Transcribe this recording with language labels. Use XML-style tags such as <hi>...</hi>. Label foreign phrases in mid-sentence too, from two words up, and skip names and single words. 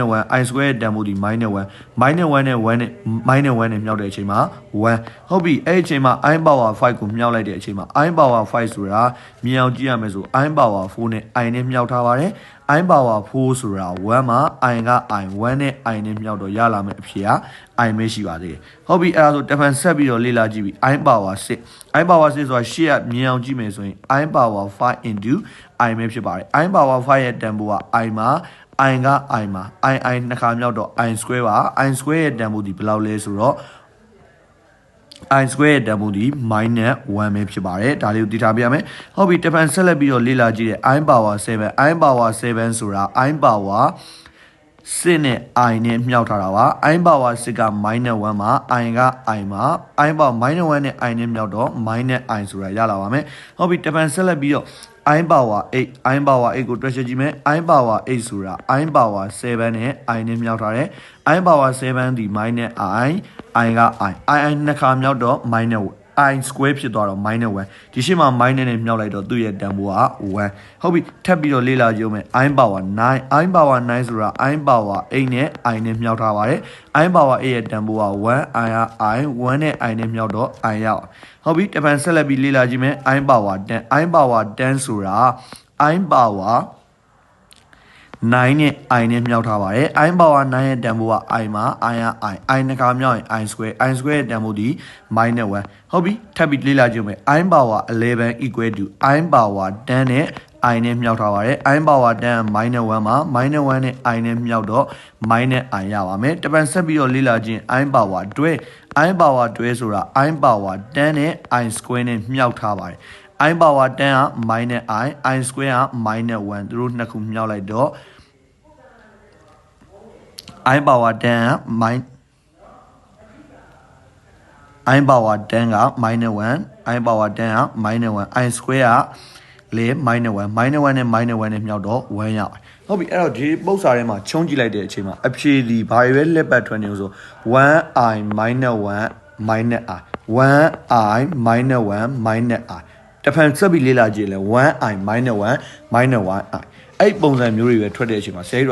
<my>i square ရဲ့တန်ဖိုးဒီ-1 -1 နဲ့1နဲ့-1နဲ့မြှောက်တဲ့အချိန်မှာ1ဟုတ်ပြီအဲ့ဒီအချိန်မှာ i power 5ကိုမြှောက်လိုက်တဲ့အချိန်မှာ i power 5ဆိုတာမြင်အောင်ကြည့်ရမယ်ဆို i power 4နဲ့ i နဲ့မြှောက်ထားပါတယ် i power 4ဆိုတာ1မှာ i က i 1နဲ့ i နဲ့မြှောက်တော့ရလာမယ်အဖြေက i ပဲရှိပါသေးတယ်ဟုတ်ပြီအဲ့ဒါဆိုတဖန်ဆက်ပြီးတော့လေ့လာကြည့်ပြီ i power 6 i power 6 ဆိုတာရှေ့ကမြင်အောင်ကြည့်မယ်ဆိုရင် i power 5 into i ပဲဖြစ်ပါတယ် i power 5ရဲ့တန်ဖိုးက i မှာ i က i မှာ i နှစ်ခါမြောက်တော့ i square ပါ i square ရဲ့တန်ဖိုးဒီဘယ်လောက်လဲဆိုတော့ i square ရဲ့တန်ဖိုးဒီ-1ပဲဖြစ်ပါတယ်ဒါလေးကိုသိထားပြရမယ်ဟုတ်ပြီတဖန်ဆက်လက်ပြီးတော့လေ့လာကြည့်တဲ့ i power 7 i power 7 ဆိုတာ i power 6နဲ့ i နဲ့မြှောက်ထားတာပါ i power 6က-1မှာ i က i မှာ i power -1နဲ့ i နဲ့မြှောက်တော့ -i ဆိုတာရလာပါမယ်ဟုတ်ပြီတဖန်ဆက်လက်ပြီးတော့ i power 8 i power 8ကိုတွက်ချက်ကြည့်မယ် i power 8ဆိုတာ i power 7နဲ့ i နဲ့မြှောက်ထားတယ် i power 7ဒီ -i i က i နှစ်ခါမြောက်တော့-i square ဖြစ်သွားတော့-1ဒီရှေ့မှာ-နဲ့မြှောက်လိုက်တော့သူ့ရဲ့တန်ဖိုးက1ဟုတ်ပြီထပ်ပြီးတော့လေ့လာကြည့်ဦးမယ် i power 9 i power 9 ဆိုတာ i power 8နဲ့ i နဲ့မြှောက်ထားပါတယ် i power 8ရဲ့တန်ဖိုးက1 i က i 1နဲ့ i နဲ့မြှောက်တော့ i ရဟုတ်ပြီတပန်ဆက်လက်ပြီးလေ့လာကြည့်မယ် i power 10 i power 10 ဆိုတာ i power 9နဲ့ i နဲ့မြှောက်ထားပါတယ် i power 9ရဲ့တန်ဖိုးက i မှာ i က i နှစ်ခါမြောက်ရင် i square ရဲ့တန်ဖိုး ဒီ-1ဟုတ်ပြီထပ်ပြီးလေ့လာကြည့်မယ် i power 11</my> <en>equal to</en> <my>i power 10 နဲ့ i နဲ့မြှောက်ထားပါတယ် i power 10က-1မှာ-1နဲ့ i နဲ့မြှောက်တော့-i ရပါမယ်တပန်ဆက်ပြီးတော့လေ့လာကြည့် i power 12 i power 12 ဆိုတာ i power 10နဲ့ i square နဲ့မြှောက်ထားပါတယ် i power 10က-i square က-1သူတို့နှစ်ခုမြှောက်လိုက်တော့ i power 10က-i power 10က-1 i power 10က-1 i square ကလေ-1 နဲ့မြှောက်တော့1ရပါတယ်ဟုတ်ပြီအဲ့တော့ဒီပု္ပ္ပစာထဲမှာချုံးကြည့်လိုက်တဲ့အချိန်မှာအဖြေဒီဘာတွေပဲလက်ပတ်ထွက်နေလို့ဆို 1i -1 -i 1i -1 တဖန်ဆက်ပြီးလေ့လာကြည့်လဲ 1i -1 -1i အဲ့ပုံစံမျိုးတွေပဲထွက်တဲ့အချိန်မှာဆရာကြီး</my>